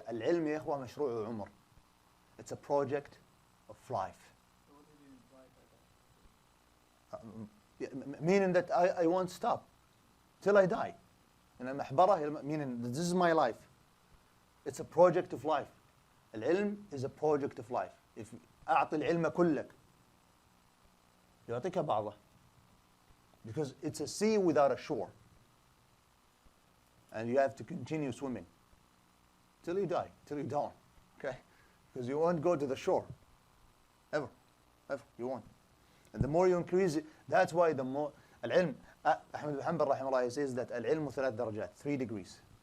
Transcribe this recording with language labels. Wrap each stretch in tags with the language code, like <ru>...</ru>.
<ar>العلم يا إخوة مشروع عمر.</ar> <en>It's a project of life. So what did you imply by that? Meaning that I won't stop till I die. And المحبرة meaning that this is my life. It's a project of life. العلم is a project of life.</en> <ar>If أعطي العلم كلك يعطيك بعضه.</ar> <en>Because it's a sea without a shore. And you have to continue swimming till you die, till you don't. Okay? Because you won't go to the shore. Ever. Ever. You won't. And the more you increase it, that's why the more العلم أحمد بن حنبل</en> <ar>رحمه الله</ar> <en>says that العلم 3 درجات, 3 degrees.</en>